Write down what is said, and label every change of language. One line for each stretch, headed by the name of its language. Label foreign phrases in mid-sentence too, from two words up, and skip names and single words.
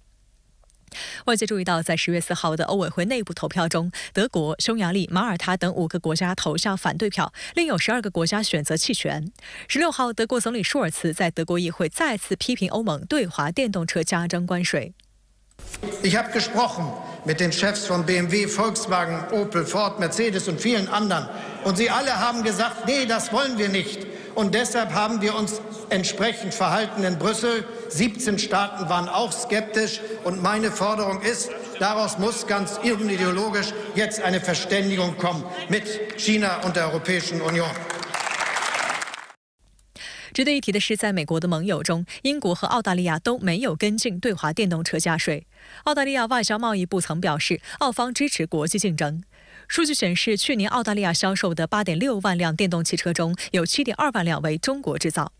Chinese: 外界注意到，在10月4号的欧委会内部投票中，德国、匈牙利、马耳他等5个国家投下反对票，另有12个国家选择弃权。16号，德国总理舒尔茨在德国议会再次批评欧盟对华电动车加征关税。
German: Ich habe gesprochen mit den Chefs von BMW, Volkswagen, Opel, Ford, Mercedes und vielen anderen. Und sie alle haben gesagt, nee, das wollen wir nicht. Und deshalb haben wir uns entsprechend verhalten in Brüssel. 17 Staaten waren auch skeptisch. Und meine Forderung ist, daraus muss ganz unideologisch jetzt eine Verständigung kommen mit China und der Europäischen Union.
Chinese: 值得一提的是，在美国的盟友中，英国和澳大利亚都没有跟进对华电动车加税。澳大利亚外交贸易部曾表示，澳方支持国际竞争。数据显示，去年澳大利亚销售的8.6万辆电动汽车中，有7.2万辆为中国制造。